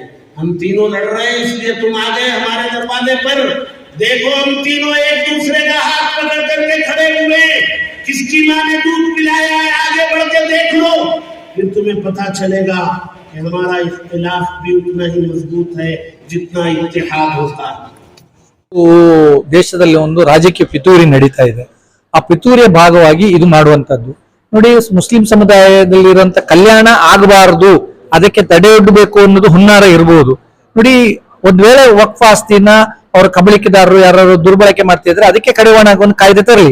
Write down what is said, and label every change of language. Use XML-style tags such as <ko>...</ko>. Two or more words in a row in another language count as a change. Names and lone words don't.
<ur>ہم تینوں لڑ رہے ہیں اس لیے تم آ گئے ہمارے دروازے پر. دیکھو ہم تینوں ایک دوسرے کا ہاتھ پکڑ کرکے کھڑے ہوئے، کس کی ماں نے دودھ پلایا ہے آگے بڑھ کے دیکھ لو، پھر تمہیں پتا چلے گا کہ ہمارا اختلاف بھی اتنا ہی مضبوط ہے جتنا اتحاد ہوتا ہے.</ur> <kn>ದೇಶದಲ್ಲಿ ಒಂದು ರಾಜಕೀಯ ಪಿತೂರಿ ನಡೀತಾ ಇದೆ. ಆ ಪಿತೂರಿಯ ಭಾಗವಾಗಿ ಇದು ಮಾಡುವಂತದ್ದು ನೋಡಿ. ಮುಸ್ಲಿಂ ಸಮುದಾಯದಲ್ಲಿರುವಂತ ಕಲ್ಯಾಣ ಆಗಬಾರದು, ಅದಕ್ಕೆ ತಡೆಯೊಡ್ಡಬೇಕು ಅನ್ನೋದು ಹುನ್ನಾರ ಇರಬಹುದು ನೋಡಿ. ಒಂದ್ ವೇಳೆ ವಕ್ಫ್ ಆಸ್ತಿನ ಅವರ ಕಬಳಿಕೆದಾರರು ಯಾರು ದುರ್ಬಳಕೆ ಮಾಡ್ತಿದ್ರೆ ಅದಕ್ಕೆ ಕಡಿವಾಣ ಒಂದು ಕಾಯ್ದೆ ತರಲಿ.</kn>